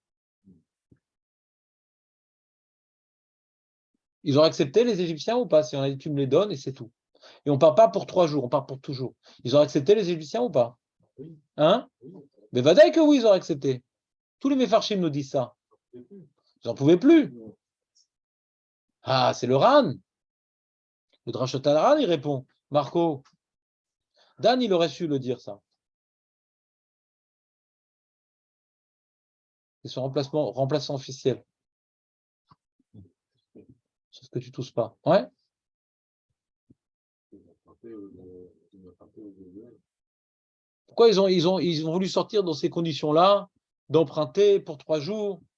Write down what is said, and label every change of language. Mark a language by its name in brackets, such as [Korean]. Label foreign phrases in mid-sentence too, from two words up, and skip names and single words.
[French] Ils ont accepté, les Égyptiens, ou pas? Si on a dit, tu me les donnes et c'est tout. Et on ne part pas pour 3 jours, on part pour toujours. Ils ont accepté, les Égyptiens, ou pas? Hein? Mais vadaï que oui, ils ont accepté. Tous les Mefarshim nous disent ça. Ils n'en pouvaient plus. Ah, c'est le Ran. Le Drashot al-Ran, il répond. Marco, Dan, il aurait su le dire, ça. C'est son remplaçant officiel. Sauf que tu tousses pas. Ouais? Pourquoi ils ont voulu sortir dans ces conditions-là, d'emprunter pour 3 jours?